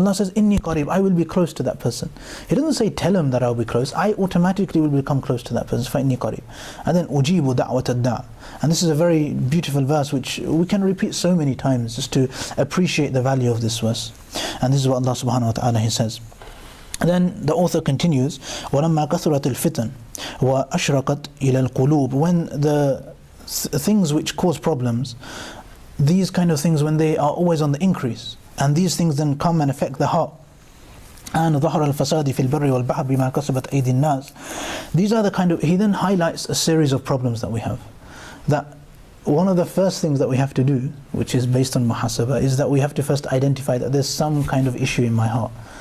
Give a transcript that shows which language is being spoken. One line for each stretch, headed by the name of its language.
English: Allah says,
Arabic: Inni qareeb,
English: I will be close to that person. He doesn't say, tell him that I'll be close. I automatically will become close to that person.
Arabic: فَإِنِّي قَرِيبٌ. And then, ujibu da'wat ad-da'.
English: And this is a very beautiful verse which we can repeat so many times just to appreciate the value of this verse. And this is what Allah subhanahu wa ta'ala He says. And then the author continues,
Arabic: وَلَمَّا كَثُرَتِ الْفِتَنِ وَأَشْرَقَتْ إِلَى الْقُلُوبِ.
English: When the things which cause problems, these kind of things, when they are always on the increase, and these things then come and affect the heart, and
Arabic: ظهر الفساد في البر والبحر بما كسبت أيدي الناس.
English: These are the kind of, he then highlights a series of problems that we have. That one of the first things that we have to do, which is based on muhasabah, is that we have to first identify that there's some kind of issue in my heart.